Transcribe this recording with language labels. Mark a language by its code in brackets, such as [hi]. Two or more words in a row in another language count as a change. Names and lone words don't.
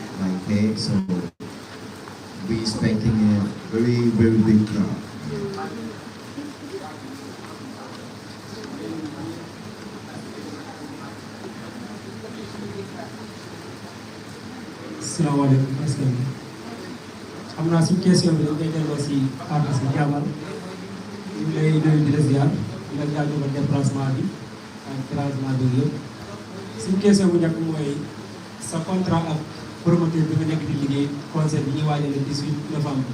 [en] Like, hey, so we expecting a very, very big crowd. [ar] Assalamualaikum. [wo] xam naa suñu question bi dañ koy delloo si artiste bi Jaman ñu ngi lay nuyu di la ziar di la jaajëfal déplacement bi ak déplacement bi yëpp suñu question bu njëkk mooy sa contrat ak promoteur bi nga nekk di liggéey concert bi ñuy waajal [fr] le 18 novembre.